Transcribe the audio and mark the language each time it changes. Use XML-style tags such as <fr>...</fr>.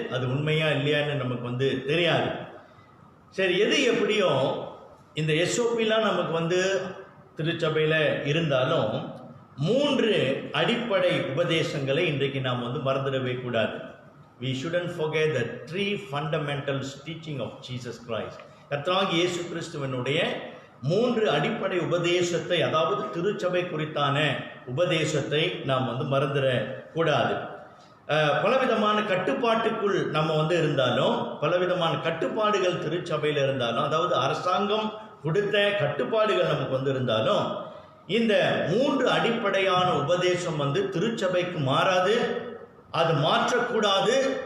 <ta>அது உண்மையா இல்லையான்னு நமக்கு தெரியாது. சரி, எது எப்படியோ இந்த எஸ்ஓபிலாம் நமக்கு திருச்சபையில் இருந்தாலும் 3 அடிப்படை உபதேசங்களை இன்றைக்கு நாம் மறந்துடவே கூடாது.</ta> <en>We shouldn't forget the 3 fundamental teaching of Jesus Christ.</en> <ta>கர்த்தராகிய இயேசு கிறிஸ்துவினுடைய 3 அடிப்படை உபதேசத்தை, அதாவது திருச்சபை குறித்தான உபதேசத்தை நாம் மறந்துட கூடாது. பலவிதமான கட்டுப்பாட்டுக்குள் நம்ம இருந்தாலும், பலவிதமான கட்டுப்பாடுகள் திருச்சபையில் இருந்தாலும், அதாவது அரசாங்கம் கொடுத்த கட்டுப்பாடுகள் நமக்கு இருந்தாலும், இந்த 3 அடிப்படையான உபதேசம் திருச்சபைக்கு மாறாது, அது மாற்றக்கூடாது.</ta>